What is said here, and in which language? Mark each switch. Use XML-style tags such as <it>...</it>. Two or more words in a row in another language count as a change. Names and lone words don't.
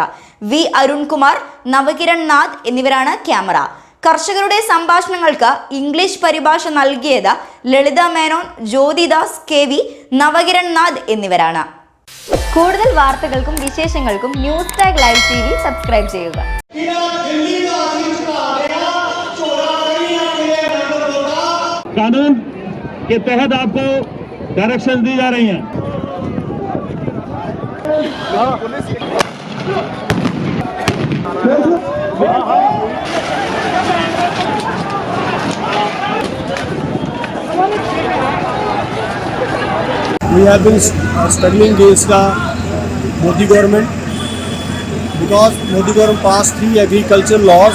<ml>വി അരുൺകുമാർ, നവകിരൺ നാഥ് എന്നിവരാണ് ക്യാമറ. കർഷകരുടെ സംഭാഷണങ്ങൾക്ക് ഇംഗ്ലീഷ് പരിഭാഷ നൽകിയത് ലളിത മേനോൻ, ജ്യോതിദാസ് KV, നവകിരൺ നാഥ് എന്നിവരാണ്. കൂടുതൽ വാർത്തകൾക്കും വിശേഷങ്ങൾക്കും ന്യൂസ് ടാഗ് ലൈവ് TV സബ്സ്ക്രൈബ് ചെയ്യുക.</ml> <hi>कानून के तहत आपको डायरेक्शन दी जा रही हैं।</hi> <en>We have been struggling against the Modi government because Modi government passed 3 agricultural laws.</en>